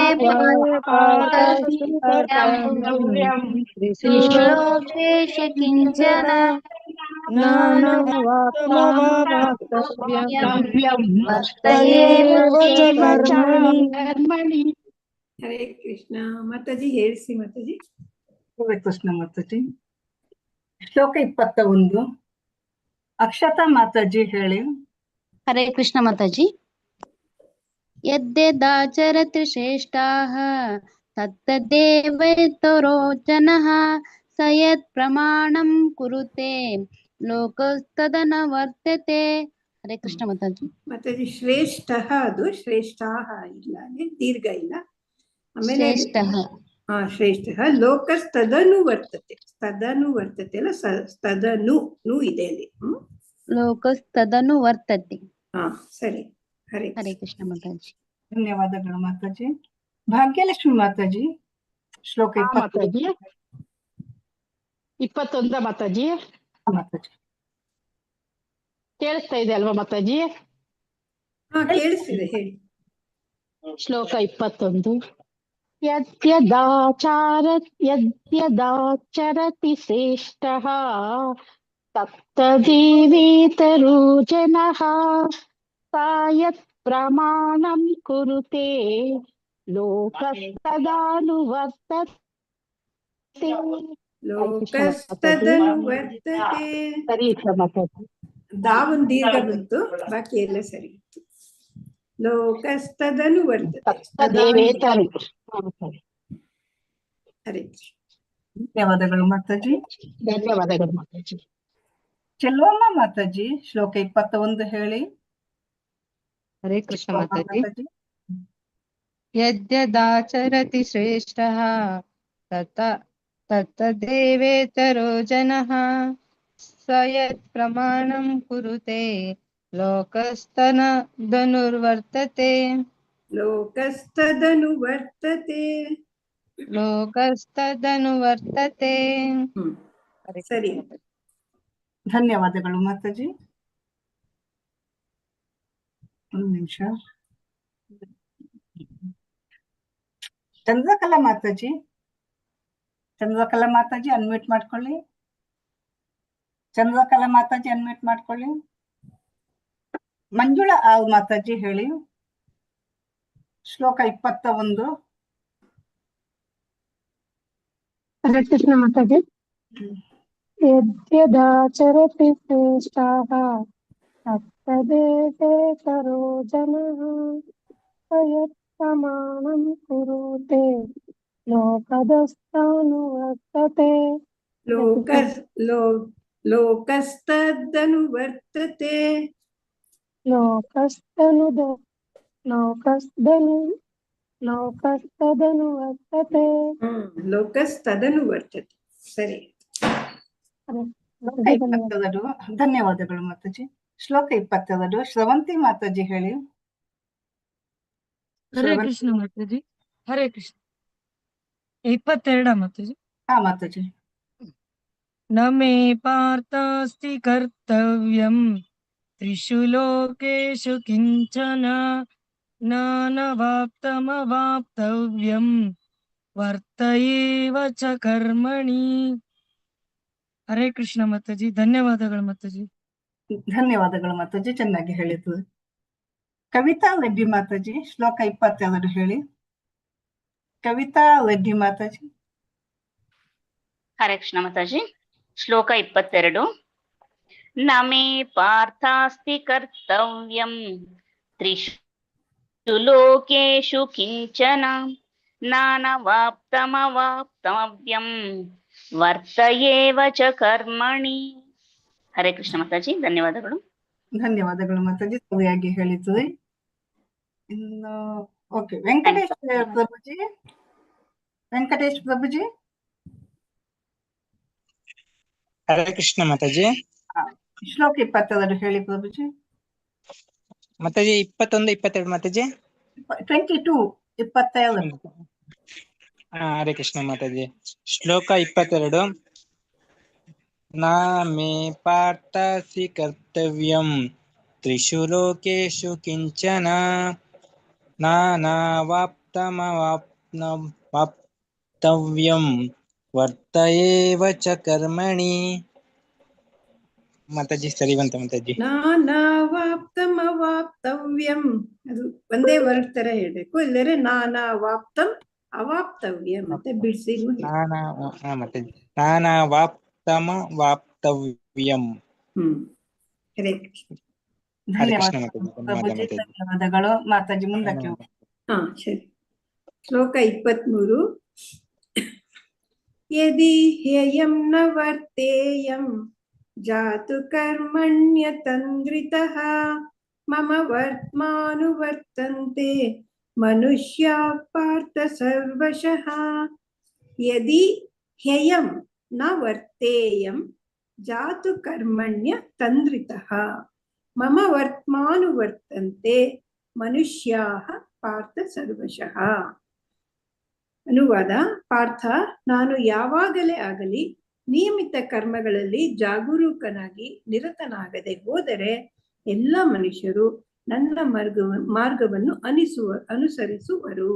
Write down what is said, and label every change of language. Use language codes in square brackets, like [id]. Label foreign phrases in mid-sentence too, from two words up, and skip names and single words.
[sa] पार्थस्ति कर्तव्यम् त्रिषु त्रिषु लोकेषु किञ्चन नानावाप्तमवाप्तव्यम् वर्त एव च कर्मणि कर्मणि [kn] हरे कृष्ण माताजी ಹೇಳಿಸಿ ಮಾತಾಜಿ ಹರೇ ಕೃಷ್ಣ ಮಾತಾಜಿ ಶ್ಲೋಕ 21 ಅಕ್ಷತಾ ಮಾತಾಜಿ ಹೇಳಿ [sa] हरे कृष्ण माताजी यद्यदाचरति श्रेष्ठाः तत्तदेवेतरो जनः स यत् प्रमाणं कुरुते लोकस्तदन वर्तते हरे कृष्ण माताजी [kn] ಮಾತಾಜಿ ಶ್ರೇಷ್ಠ ಅದು ಶ್ರೇಷ್ಠಾಹ ಇಲ್ಲ ಅಲ್ಲಿ ದೀರ್ಘ ಇಲ್ಲ ಆಮೇಲೆ [sa] श्रेष्ठः [kn] ಶ್ರೇಷ್ಠ [sa] ಲೋಕಸ್ತದನು ವರ್ತತೆ ತದನು ವರ್ತತೆ [kn] ಅಲ್ಲ ತದನು ನು ಇದೆ ಅಲ್ಲಿ [sa] लोकस्तदनु वर्तते [kn] ಹಾ ಸರಿ ಹರೇ [sa] हरे कृष्ण माताजी [kn] ಧನ್ಯವಾದಗಳು ಮಾತಾಜಿ ಭಾಗ್ಯಲಕ್ಷ್ಮಿ ಮಾತಾಜಿ ಶ್ಲೋಕ 20 ಮಾತಾಜಿ 21 ಮಾತಾಜಿ ಮಾತಾಜಿ ಕೇಳಿಸ್ತಾ ಇದೆ ಅಲ್ವಾ ಮಾತಾಜಿ ಹಾ ಕೇಳಿಸ್ತಿದೆ ಹೇಳಿ [sa] ಶ್ಲೋಕ 21 ಯದ್ಯದಾಚರತಿ ಶ್ರೇಷ್ಠಃ ತತ್ತದೇವೇತರೋ ಜನಃ ಸ ಯತ್ ಪ್ರಮಾಣಂ ಕುರುತೆ ಲೋಕಸ್ತದಾನುವರ್ತತೆ ಲೋಕಸ್ತದನು ವರ್ತತೆ [kn] ಸರಿ ಮಾತಾಜಿ ದಾವನ್ ದೀರ್ಘ ಬಂತು ಬಾಕಿ ಎಲ್ಲ ಸರಿ ಇತ್ತು [sa] ಲೋಕಸ್ತದನು ವರ್ತತೆ ತತ್ತದೇವೇತರು [kn] ಹರೇ ಧನ್ಯವಾದಗಳು ಮಾತಾಜಿ ಧನ್ಯವಾದಗಳು ಮಾತಾಜಿ ಚೆಲ್ವಮ್ಮ ಮಾತಾಜಿ ಶ್ಲೋಕ 21 ಹೇಳಿ ಹರೇ ಕೃಷ್ಣ ಮಾತಾಜಿ ಮಾತಾಜಿ [sa] ಯದ್ಯದಾಚರತಿ ಶ್ರೇಷ್ಠಃ ತತ್ತದೇವೇತರೋ ಜನಃ ಸ ಯತ್ ಪ್ರಮಾಣಂ ಕುರುತೆ ಲೋಕಸ್ತನದನುವರ್ತತೆ ಲೋಕಸ್ತದನು ವರ್ತತೆ ಲೋಕಸ್ತದನುವರ್ತತೆ ಹರೇ [kn] ಸರಿ ಕೃಷ್ಣ ಮಾತಾಜಿ. ಧನ್ಯವಾದಗಳು ಮಾತಾಜಿ ಒಂದು ನಿಮಿಷ ಚಂದ್ರಕಲಾ ಮಾತಾಜಿ ಅನ್ಮ್ಯೂಟ್ ಮಾಡ್ಕೊಳ್ಳಿ ಚಂದ್ರಕಲಾ ಮಾತಾಜಿ ಅನ್ಮ್ಯೂಟ್ ಮಾಡ್ಕೊಳ್ಳಿ ಮಂಜುಳಾ ಆವ್ ಮಾತಾಜಿ ಹೇಳಿ ಶ್ಲೋಕ 21 [sa] ಹರೇ ಕೃಷ್ಣ ಮಾತಾಜಿ ಯದ್ಯದಾಚರತಿ ಶ್ರೇಷ್ಠಾಃ ತತ್ತದೇವೇತರೋ ಜನಃ ಸ ಯತ್ ಪ್ರಮಾಣಂ ಕುರುತೆ ಲೋಕದಸ್ತಾನುವರ್ತತೆ ಲೋಕಸ್ತದನು ವರ್ತತೆ ಲೋಕಸ್ತದನುವರ್ತತೆ ಲೋಕಸ್ತದನು ವರ್ತತೆ ಸರಿ [kn] ಧನ್ಯವಾದಗಳು ಮಾತಾಜಿ ಶ್ಲೋಕ 22 ಶ್ರವಂತಿ ಮಾತಾಜಿ ಹೇಳಿ ಹರೇ ಕೃಷ್ಣ ಮಾತಾಜಿ ಹರೇ ಕೃಷ್ಣ 22 ಮಾತಾಜಿ ಹಾ ಮಾತಾಜಿ [sa] ನ ಮೇ ಪಾರ್ಥಾಸ್ತಿ ಕರ್ತವ್ಯಂ ತ್ರಿಷು ಲೋಕೇಶು ಕಿಂಚನ ನಾನವಾಪ್ತಮವಾಪ್ತವ್ಯಂ ವರ್ತ ಏವ ಚ ಕರ್ಮಣಿ ಹರೇ ಕೃಷ್ಣ ಮಾತಾಜಿ [kn] ಧನ್ಯವಾದಗಳು ಮಾತಾಜಿ ಧನ್ಯವಾದಗಳು ಮಾತಾಜಿ ಚೆನ್ನಾಗಿ ಹೇಳಿದ್ದು ಕವಿತಾ ರೆಡ್ಡಿ ಮಾತಾಜಿ ಶ್ಲೋಕ 22 ಹೇಳಿ ಕವಿತಾ ರೆಡ್ಡಿ ಮಾತಾಜಿ [sa] हरे कृष्ण माताजी श्लोक 22 न मे पार्थास्ति कर्तव्यं त्रिषु लोकेषु किञ्चन नानवाप्तमवाप्तव्यं ವರ್ತಯೇವ ಚ ಕರ್ಮಣಿ. [kn] ಹರೇ ಕೃಷ್ಣ ಮಾತಾಜಿ, ಧನ್ಯವಾದಗಳು. ಧನ್ಯವಾದಗಳು ಮಾತಾಜಿ, ಸರಿಯಾಗಿ ಹೇಳಿದ್ರಿ. ಇನ್ನು ಓಕೆ, ವೆಂಕಟೇಶ್ ಪ್ರಭುಜಿ. ವೆಂಕಟೇಶ್ ಪ್ರಭುಜಿ. ಹರೇ ಕೃಷ್ಣ ಮಾತಾಜಿ. ಶ್ಲೋಕ 22 ಹೇಳಿ ಪ್ರಭುಜಿ. ಮಾತಾಜಿ 21, 22 ಮಾತಾಜಿ. 22, 22. ಹರೇ ಕೃಷ್ಣ ಮಾತಾಜಿ. ಶ್ಲೋಕ 22. [sa] ನಾ ಮೇ ಪಾರ್ಥಸಿ ಕರ್ತವ್ಯಂ ತ್ರಿಷು ಲೋಕೇಶು ಕಿಂಚನ ನಾನಾವಾಪ್ತಮವಾಪ್ತವ್ಯಂ ವರ್ತಯೇವ ಚ ಕರ್ಮಣಿ. [kn] ಮಾತಾಜಿ ಸರಿ ಬಂತ ಮಾತಾಜಿ. ನಾನಾವಾಪ್ತಮವಾಪ್ತವ್ಯಂ, ಅದು ಒಂದೇ ವರ್ಡ್ ತರ ಹೇಳ್ಬೇಕು. ಇಲ್ಲರೆ [sa] ನಾನಾವಾಪ್ತಂ ಅವಾಪ್ತವ್ಯಂ [kn] ಮತ್ತೆ ಬಿಡಿಸಿ [sa] ಮಾತಾಜಿ. ನಾನಾವಾಪ್ತಮವಾಪ್ತವ್ಯಂ. [kn] ಹರೇ ಕೃಷ್ಣ. ಹರೇ ಕೃಷ್ಣ ಮಾತಾಜಿ. ಧನ್ಯವಾದಗಳು ಮಾತಾಜಿ. ಮುಂದಕ್ಕೆ ಸರಿ. ಶ್ಲೋಕ 23. [sa] ಯದಿ ಹ್ಯಯಂ ನ ವರ್ತೇಯಂ ಜಾತು ಕರ್ಮಣ್ಯತಂದ್ರಿತಃ ಮಮ ವರ್ತ್ಮಾನುವರ್ತಂತೆ ಮನುಷ್ಯ ಪಾರ್ಥ ಸರ್ವಶಃ. ಯದಿ ಹ್ಯಯಂ ನ ವರ್ತೇಯಂ ಜಾತು ಕರ್ಮಣ್ಯ ತಂದ್ರಿತಃ ಮಮ ವರ್ತ್ಮಾನುವರ್ತಂತೆ ಮನುಷ್ಯಾಃ ಪಾರ್ಥ ಸರ್ವಶಃ. [kn] ಅನುವಾದ: ಪಾರ್ಥ, ನಾನು ಯಾವಾಗಲೇ ಆಗಲಿ ನಿಯಮಿತ ಕರ್ಮಗಳಲ್ಲಿ ಜಾಗರೂಕನಾಗಿ ನಿರತನಾಗದೆ ಹೋದರೆ ಎಲ್ಲ ಮನುಷ್ಯರು ನನ್ನ ಮಾರ್ಗವನ್ನು ಅನುಸರಿಸುವರು.